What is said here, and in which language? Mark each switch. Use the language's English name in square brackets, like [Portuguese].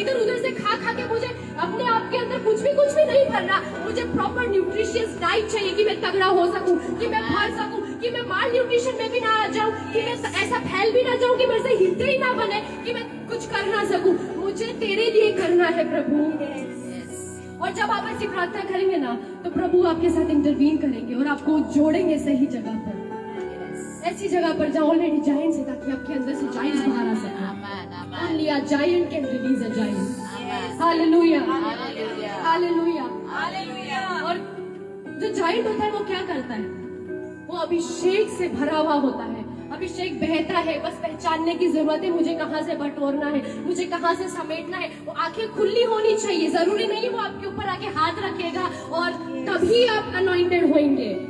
[Hindi] इधर उधर से खा के मुझे अपने आप के अंदर कुछ भी नहीं भरना, मुझे प्रॉपर न्यूट्रिशियस डाइट चाहिए कि मैं तगड़ा हो सकूं, कि मैं भर सकूं, कि मैं माल न्यूट्रिशन में भी ना आ जाऊं, कि मैं ऐसा फैल भी ना जाऊं कि मेरे से हिलते ही ना बने, कि मैं कुछ कर ना सकूं। मुझे तेरे लिए करना है प्रभु। और जब आप ऐसी प्रार्थना करेंगे ना, तो प्रभु आपके साथ इंटरवीन करेंगे और आपको जोड़ेंगे सही जगह पर, ऐसी जगह पर जहाँ ऑलरेडी जायंट्स है, ताकि आपके अंदर से जायंट्स बाहर आ सके। [English] Only a giant can release a giant. Hallelujah. Hallelujah. [Hindi] और जो जायंट होता है वो क्या करता है? वो अभिषेक से भरा हुआ होता है, अभिषेक बहता है, बस पहचानने की जरूरत है मुझे कहाँ से बटोरना है, मुझे कहाँ से समेटना है। वो आंखें खुली होनी चाहिए, जरूरी नहीं वो आपके ऊपर आके हाथ रखेगा और तभी आप अनॉइंटेड होंगे।